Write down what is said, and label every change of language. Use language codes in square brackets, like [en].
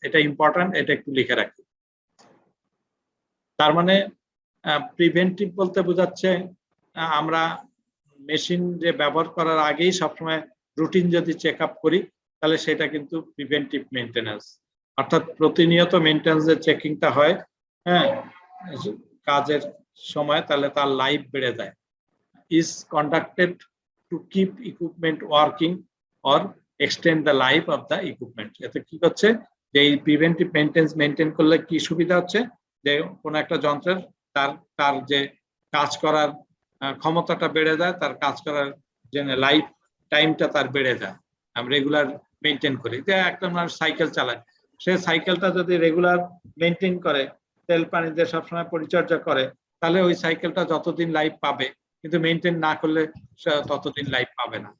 [bn] এটা ইম্পর্টেন্ট, এটা একটু লিখে রাখি। তার মানে প্রিভেন্টিভ বলতে বোঝাচ্ছে আমরা মেশিন যে ব্যবহার করার আগেই সবসময় রুটিন যদি চেক আপ করি, তাহলে সেটা কিন্তু প্রিভেন্টিভ মেইনটেনেন্স, অর্থাৎ প্রতিনিয়ত মেইনটেনেন্সের চেকিংটা হয়, হ্যাঁ, কাজের সময়, তাহলে তার লাইফ বেড়ে যায়। [en] is conducted to keep equipment working or extend the life of the equipment. [bn] এতে কি হচ্ছে যে এই প্রিভেন্টিভ মেইনটেন্স মেইনটেইন করলে কি সুবিধা হচ্ছে যে কোনো একটা যন্ত্রের তার যে কাজ করার ক্ষমতাটা বেড়ে যায়, তার কাজ করার যে লাইফ টাইমটা তার বেড়ে যায়। আমরা রেগুলার মেইনটেইন করি, যে একটা মানুষ সাইকেল চালায়, সে সাইকেলটা যদি রেগুলার মেইনটেইন করে, তেল পানি দিয়ে সবসময় পরিচর্যা করে, তাহলে ওই সাইকেলটা যতদিন লাইফ পাবে, কিন্তু মেইনটেইন না করলে ততদিন লাইফ পাবে না।